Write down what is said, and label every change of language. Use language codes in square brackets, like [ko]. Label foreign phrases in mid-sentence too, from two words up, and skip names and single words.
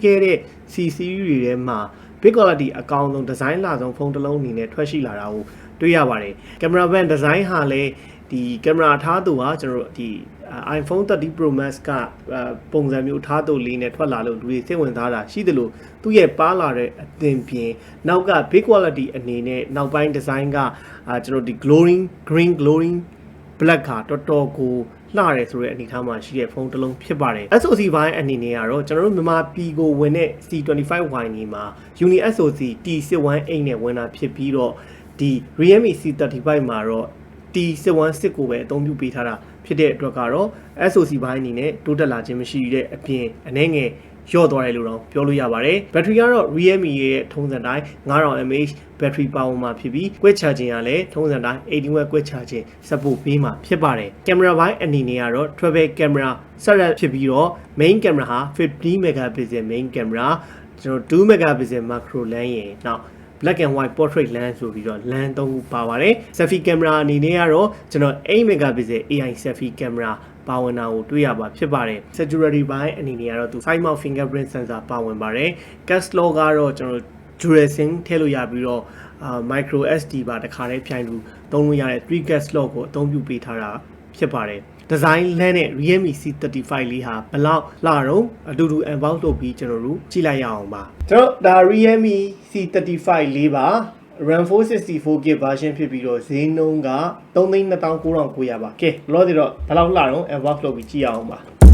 [my] ခဲ့တဲ့ [en] C series [my] တွေထဲမှာ [en] big quality [my] အကောင်းဆုံး design လာဆုံးဖုန်းတစ်လုံးအနေနဲ့ထွက်ရှိလာတာကိုတွေ့ရပါတယ် [en] camera band design [my] ဟာလည်းဒီကင်မရာထားသူဟာကျွန်တော်တို့ဒီ iPhone 30 Pro Max ကပုံစံမျိုးထားသူလေးနဲ့ထွက်လာလို့လူတွေစိတ်ဝင်စားတာရှိတယ်လို့သူ့ရဲ့ပါလာတဲ့အသင်ပြင်နောက်က [en] big quality [my] အနေနဲ့နောက်ပိုင်း design ကကျွန်တော်ဒီ [en] glowing green glowing black [my] ကတော် တော်ကိုလှရဲဆိုတဲ့အနေအထားမှာရှိတဲ့ဖုန်းတစ်လုံးဖြစ်ပါတယ် SoC ဘိုင်းအနေနဲ့ကတော့ကျွန်တော်တို့မြန်မာပြည်ကိုဝင်တဲ့ C25Y နေမှာ Uni SoC T618 နဲ့ဝင်တာဖြစ်ပြီးတော့ဒီ Realme C35 မှာတော့T616 ကိုပဲအသုံးပြုပေးထားတာဖြစ်တဲ့အတွက်ကတော့ SoC ဘိုင်းအနေနဲ့တိုးတက်လာခြင်းမရှိတဲ့အပြင် အနေငယ်လျော့သွားတယ်လို့တော့ပြောလို့ရပါတယ်ဘက်ထရီကတော့ Realme ရဲ့ထုံးစံတိုင်း 5000mAh ဘက်ထရီပါဝါမှာဖြစ်ပြီး [en] quick charging [my] ကလည်းထုံးစံတိုင်း [en] 80W quick charging [my] ဆက်ပို့ပေးမှာဖြစ်ပါတယ်ကင်မရာဘိုင်းအနေနဲ့ကတော့ [en] travel camera [my] ဆက် ရက်ဖြစ်ပြီးတော့ [en] main camera [my] ဟာ [en] 50 megapixel main camera [my] ကျွန်တော် [en] 2 megapixel macro lens [my] ရယ်နောက် [en] black and white portrait lens [my] ဆိုပြီးတော့ lens 3ခုပါပါတယ် [en] selfie camera [my] အနေနဲ့ကတော့ ကျွန်တော် [en] 8 megapixel AI selfie camera [my] ပါဝင်တာကိုတွေ့ရပါဖြစ်ပါတယ် security ဘိုင်းအနေနဲ့ကတော့သူ [en] side mount fingerprint sensor [my] ပါဝင် ပါတယ် [en] cache slot [my] ကတော့ကျွန်တော် [en] dual sim [my] ထည့်လို့ရပြီးတော့ [en] micro SD [my] ပါတခါတည်းဖြိုင်လို့သုံးလို့ရတဲ့ [en] 3 cache slot [my] ကိုအသုံးပြုပေးထားတာဖြစ်ပါတယ်design လမ်းနဲ့ Realme C35 လေးဟာဘလောက်လာတော့အတူတူ unbox လုပ်ပြီးကျွန်တော်တို့ကြည့်လိုက်ရအောင်ပါကျွန်တော်ဒါ Realme C35 လေးပါ [en] RAM 464GB version [my] ဖြစ်ပြီးတော့ဈေးနှုန်းက 3,29,900 ပါကဲလောဒီတော့ဘလောက်လာတော့ unbox လုပ်ပြီးကြည့်ရအောင်ပါ